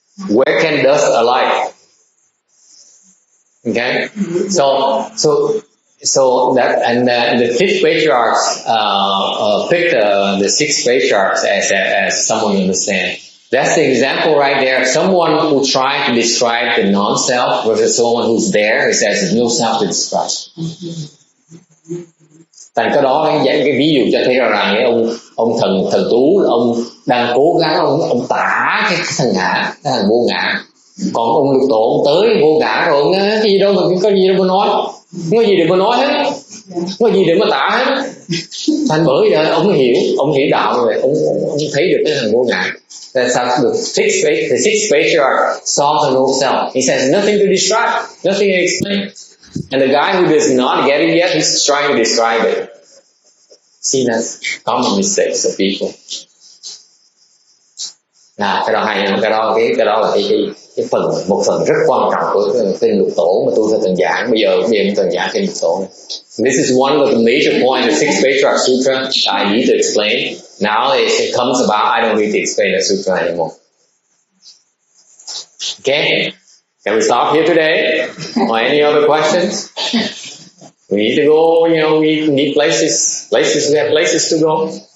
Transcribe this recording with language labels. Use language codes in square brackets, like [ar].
[en] Where can dust alight? Okay, so that, and the fifth patriarch picked the sixth patriarch as someone understand. That's the example right there. Someone who tried to describe the non-self versus someone who's there. It says there's no self to describe. [vi] Tại cái đó cái ví dụ cho thấy rằng cái ông thần tú, ông đang cố gắng ông tả cái thằng ngã, cái thằng vô ngã. Còn ông Lục Tổ ông tới vô ngã rồi, cái gì đâu mà có gì đâu mà nói, không có gì để mà nói hết, không có gì để mà tả hết. Thành bởi vậy ông hiểu đạo rồi, ông thấy được cái thằng vô ngã. [en] That's how the sixth patriarch saw the no self. He says nothing to describe, nothing to explain. And the guy who does not get it yet, he's trying to describe it. See, that's common mistakes of people. [vi] Cái đó hay, cái đó là cái một phần rất quan trọng của kinh Lục Tổ mà tôi phải từng giảng. Bây giờ mình từng giảng kinh Lục Tổ này. [en] This is one of the major points of the Sixth Patriarch Sutra I need to explain. Now it comes about, I don't need to explain the sutra anymore. Okay, can we stop here today? Or any other questions? We need to go, we need places, we have places to go.